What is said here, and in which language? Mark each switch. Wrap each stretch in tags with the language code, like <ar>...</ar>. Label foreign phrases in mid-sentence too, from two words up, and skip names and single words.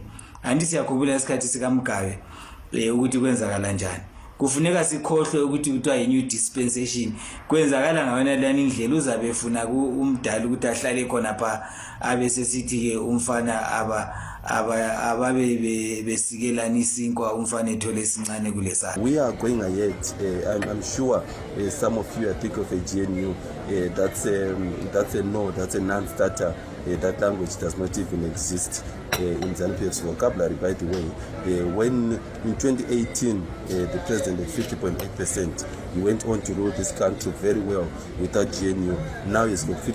<nd>Andithi siyakhumbula isikhathi sikaMgabe ukuthi kwenzakala njani. Kufuneka sikhohlwe ukuthi kuthiwa yi-</nd> <en>new dispensation</en> <nd>kwenzakala ngawona lani indlela uzabe efuna umdala ukuthi ahlale khona pha abesesithi ke umfana ababe besikelana isinkwa umfana ethole esincane kulesa.</nd> <en>We are going ahead. I'm sure some of you think of a GNU. That's a no, that's a non-starter. That language does not even exist in ZANU-PF's vocabulary, by the way. When in 2018 the president had 50.8%, he went on to rule this country very well without GNU.</en>